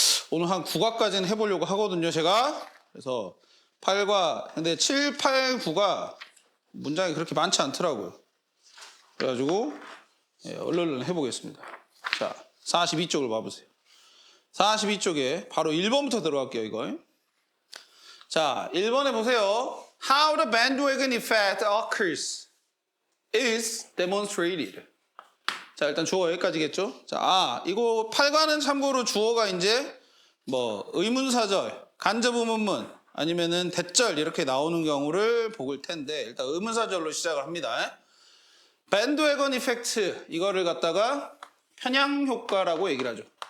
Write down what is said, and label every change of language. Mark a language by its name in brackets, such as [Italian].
[Korean] 오늘 한 9과까지는 해보려고 하거든요, 제가. 그래서 8과 근데 7, 8, 9가 문장이 그렇게 많지 않더라고요. 그래가지고 얼른 해보겠습니다. 자, 42쪽을 봐보세요. 42쪽에 바로 1번부터 들어갈게요, 이거. 자, 1번에 보세요. [English] How the bandwagon effect occurs is demonstrated. [Korean] 자, 일단 주어 여기까지겠죠? 자, 이거 8과는 참고로 주어가 이제 뭐 의문사절, 간접의문문 아니면은 대절 이렇게 나오는 경우를 볼 텐데 일단 의문사절로 시작을 합니다. 밴드웨건 이펙트 이거를 갖다가 편향 효과라고 얘기를 하죠.